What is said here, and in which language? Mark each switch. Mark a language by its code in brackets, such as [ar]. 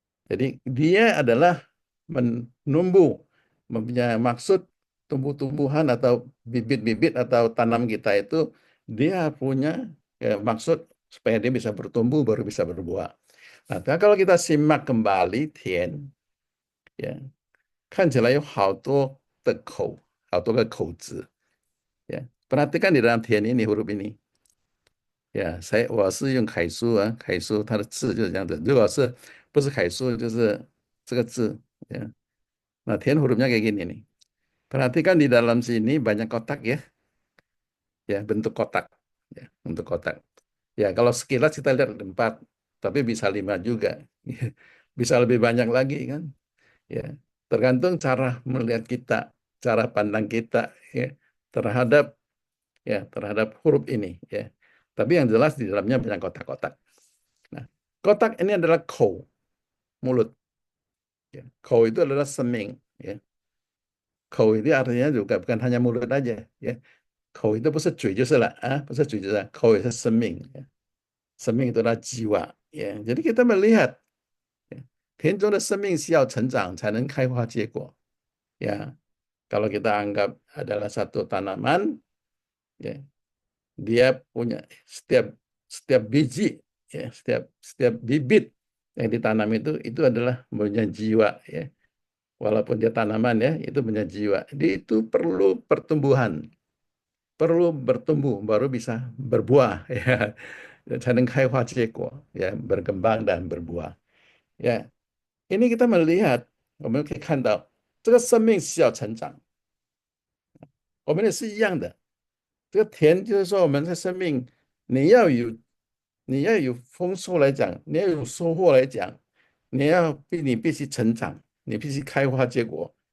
[id] Jadi dia adalah menumbuh, mempunyai maksud tumbuh-tumbuhan atau bibit-bibit atau tanam kita itu dia punya ya, maksud supaya dia bisa bertumbuh baru bisa berbuah. Nah, kalau kita simak kembali Tian, ya, [zh] 看起来有好多的口，好多个口子。 [id] Ya. Perhatikan di dalam Tian ini huruf ini. [zh] 我是用楷书啊，楷书它的字就是这样子。如果是不是楷书，就是这个字ya. [id] Nah, Tian hurufnya kayak gini nih. Perhatikan di dalam sini banyak kotak ya, bentuk kotak, bentuk kotak. Ya, kalau sekilas kita lihat ada 4, tapi bisa 5 juga, bisa lebih banyak lagi kan. Ya, tergantung cara melihat kita, cara pandang kita ya, terhadap terhadap huruf ini ya. Tapi yang jelas di dalamnya banyak kotak-kotak. Nah, kotak ini adalah kou, mulut. Ya. Kou itu adalah seming. Ya. Kou itu artinya juga bukan hanya mulut aja. Ya. [zh] Kou itu 不是嘴就是了啊，不是嘴就是了，口也是生命。Ya. [id] Seming itu adalah jiwa. Ya. Jadi kita melihat ya, [zh] 田中的生命需要成长才能开花结果. [id] Ya, kalau kita anggap adalah satu tanaman, ya, dia punya setiap biji, ya, setiap bibit yang ditanam itu adalah punya jiwa, ya. Walaupun dia tanaman ya, itu punya jiwa. Dia itu perlu pertumbuhan, perlu bertumbuh baru bisa berbuah, ya. [zh] 才能开花结果, [id] ya, berkembang dan berbuah. Ya, ini kita melihat, [zh] 我们可以看到这个生命需要成长，我们也是一样的。这个田就是说我们的生命，你要有你要有丰收来讲，你要有收获来讲，你必须成长，你必须开花结果。